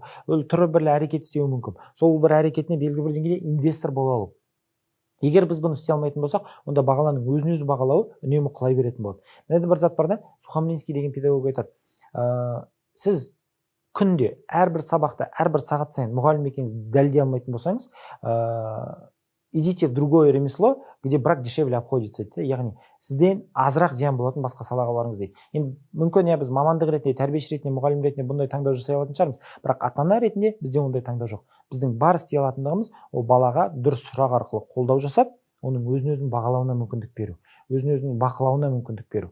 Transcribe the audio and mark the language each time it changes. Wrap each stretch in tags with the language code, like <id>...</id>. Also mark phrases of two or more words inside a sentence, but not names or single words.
<kk>Ол түрлі бір әрекет істеуі мүмкін. Сол бір әрекетіне белгілі бір деңгейде инвестор бола алу. Егер біз бұны істей алмайтын болсақ, онда баланың өзін-өзі бағалауы үнемі құлай беретін болады. Мына бір зат бар да, Сухомлинский деген педагог айтады: сіз күнде әрбір сабақта әрбір сағат сайын мұғалім екеніңізді дәлелдей алмайтын болсаңыз,</kk> <ru>идите в другое ремесло, где брак дешевле обходится</ru> <kk>дейді. Яғни сізден азырақ зиян болатын басқа салаға барыңыз дейді. Енді мүмкін біз мамандық ретінде, тәрбиеші ретінде, мұғалім ретінде бұндай таңдау жасай алатын шығармыз, бірақ ата-ана ретінде бізде ондай таңдау жоқ. Біздің бар істей алатындығымыз ол балаға дұрыс сұрақ арқылы қолдау жасап, оның өзін-өзін бағалауына мүмкіндік беру, өзін-өзінің бақылауына мүмкіндік беру.</kk>